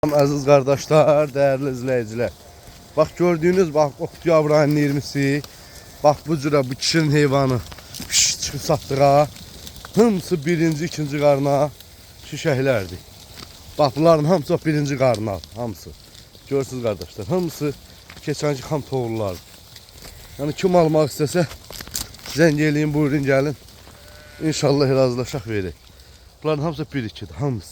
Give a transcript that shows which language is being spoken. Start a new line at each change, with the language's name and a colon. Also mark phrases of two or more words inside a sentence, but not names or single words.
Turkish: Aziz kardeşler, değerli izleyiciler. Bak gördüğünüz bak oktyabr ayının 20'si. Bak bu cüre bu kişinin heyvanı çıkıp sattığa.
Azerbaijani: Hamısı birinci, ikinci qarna şişəklərdir. Bak bunların hamısı birinci qarna, hamısı. Görürsünüz kardeşler, hamısı keçənki xam toğullar. Yani kim almaq istəsə zəng eləyin, buyurun gəlin. İnşallah razılaşaq verək. Bunların hamısı 1-2'dir, hamısı.